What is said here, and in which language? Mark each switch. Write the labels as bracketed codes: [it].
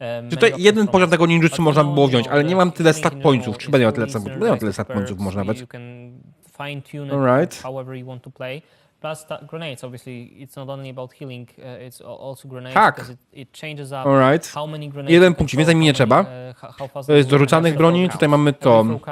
[pl] Tutaj jeden poziom tego ninjutsu można było wziąć, ale nie mam tyle stat pointsów. Czy będę miał tyle stat pointsów? Będę miał tyle stat pointsów może nawet. [en] Alright. Plus grenades, obviously, it's not only about healing, it's also grenades. [pl] Tak. [en] Because it changes up Alright. how many grenades. [pl] Jeden punkt więcej mi nie trzeba. To jest do rzucanych broni. Tutaj mamy to.